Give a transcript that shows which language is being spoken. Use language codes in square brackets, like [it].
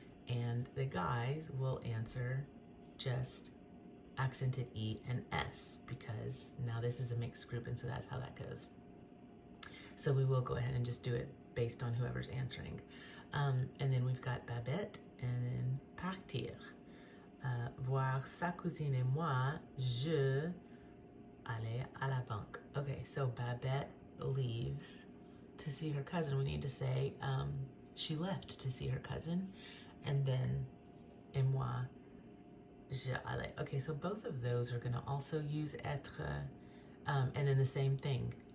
[en] And the guys will answer just accented E and S because now this is a mixed group, and so that's how that goes. So we will go ahead and just do it based on whoever's answering. And then we've got Babette and then partir. [fr] Voir sa cousine et moi, je allais à la banque. [en] Okay, so Babette leaves to see her cousin. We need to say she left to see her cousin, and then [fr] et moi, je allais. [en] Okay, so both of those are going to also use être, and then the same thing.